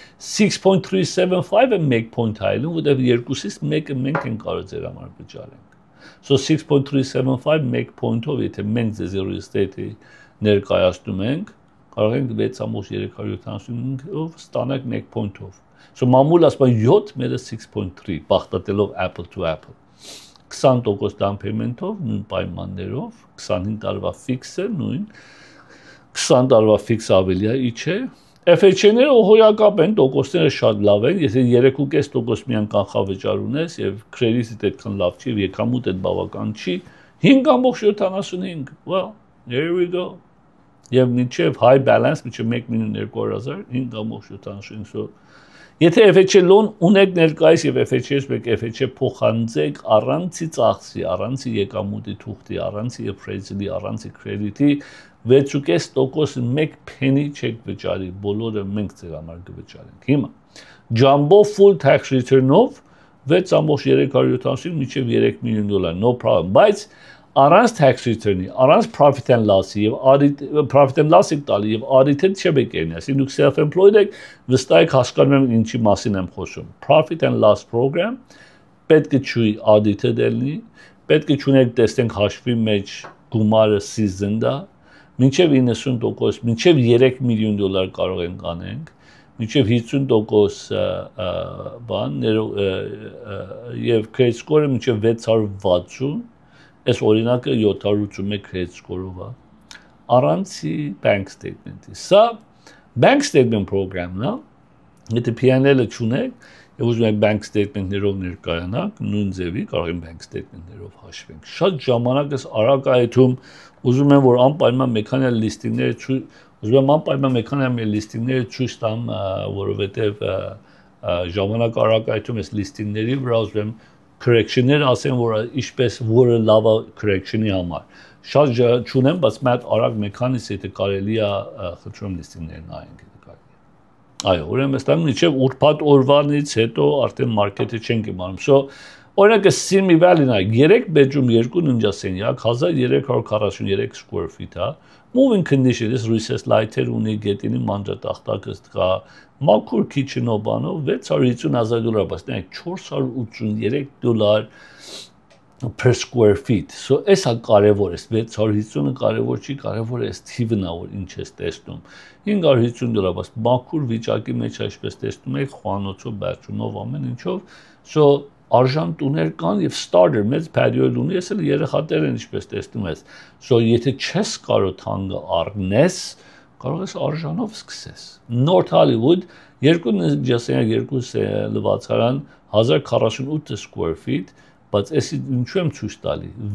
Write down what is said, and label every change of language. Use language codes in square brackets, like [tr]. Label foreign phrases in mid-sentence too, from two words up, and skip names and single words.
[hy] 6.375-ը 1 point հայլում, որտեղ երկուսից մեկը մենք ենք կարող ձեր համար վճարենք։ So 6.375 1 point-ով, եթե մենք ձեզ [en] real estate- [hy] ի ներկայացնում ենք, կարող ենք 6.375-ով ստանալ 1 point-ով։ So մամուլը ասում է 7, մերը 6.3, բախտատելով [en] apple to apple։ [hy] 20% [en] down payment- [hy] ով, նույն պայմաններով, 25 տարվա fix-ը, նույն 20 տարվա fix ավելի է, իջե։ FHA-ները հոյակապ են, տոկոսները շատ լավ են, եթե 3.5% միան կանխավճար ունես եւ credit-դ այդքան լավ չի, եւ եկամուտդ բավական չի, 5.75, [en] well, there we go։ [hy] Եվ մինչև [en] high balance, [hy] մինչև 1,200,000, 5.75, so եթե FHA loan ունեք ներկայիս եւ FHA-ից մեկ FHA փոխանցեք առանցի ծախսի, առանցի եկամուտի թուղթի, առանցի appraisal-ի, առանցի credit-ի 6.5% 1 penny չեք վճարի, բոլորը մենք ձեր համար կվճարենք։ Հիմա [en] jumbo full tax return- [hy] ով 6.375 մինչև $3 million, [en] no problem, [hy] բայց առանց [en] tax return- [hy] ի, առանց [en] profit and loss- [hy] ի եւ [en] profit and loss- [hy] ի տալի եւ audit-ը չեք եկնի, այսինքն դուք self-employed եք, վստահ եք հասկանում եք ինչի մասին եմ խոսում։ [en] Profit and loss program [hy] պետք է չուի audit-ը դելնի, պետք է չունեք տեսնենք հաշվի մեջ գումարը seasoned-ա, մինչև 90%, մինչև $3 million կարող ենք անենք, մինչև 50% բան եւ [en] credit score- [hy] ը մինչև 660 Այս օրինակը 781 [en] credit score- [hy] ով է, առանցի bank statement-ի։ Սա [en] bank statement program- [hy] ն է, եթե P&L-ը չունեք, եւ ուզում եք [en] bank statement- [hy] ներով ներկայանաք, նույն ձևի կարող են [en] bank statement- [hy] ներով հաշվենք։ Շատ ժամանակ ես արագ այթում, ուզում եմ, որ անպայման մեքանիալ լիստինգները ցույց տամ, որովհետեւ ժամանակ արագ այթում ես լիստինգների վրա ուզում եմ correction-ներ ասեմ, որ ինչպես որը լավ է correction-ի համար։ Շատ չունեմ, բայց մատ արագ մեքանից եթե կարելի է խնդրում լիստինգներ նայենք եթե կարելի։ Այո, ուրեմն այստեղ միջև ուրբաթ օրվանից հետո արդեն մարքեթը չենք իմանում։ So օրինակը Simi Valley-ն է 3 bedroom 2 ննջասենյակ 1343 [en] square feet [hy] է։ [en] Moving condition- [hy] ից [en] recessed light- [hy] եր ունի, գետինի մանջատախտակը կա, մաքուր kitchen-ով բանով $650,000, բայց նայեք $483 [en] per square feet։ [hy] So էսա կարևոր է, 650-ը կարևոր չի, կարևոր է այս թիվն է, որ ինչ ես տեսնում։ $550, բայց մաքուր վիճակի մեջ այսպես տեսնում եք, խոհանոցով, բերջումով, ամեն ինչով։ So արժան տուներ կան եւ starter մեծ patio-ել ունի, ես էլ երեխաներ են ինչպես տեսնում ես։ So եթե չես կարող թանկը առնես, կարող ես արժանով սկսես։ North Hollywood 2 ննջասենյակ 2 լվացարան 1048 [en] square feet, [hy] բայց էսի ինչու եմ ցույց տալի։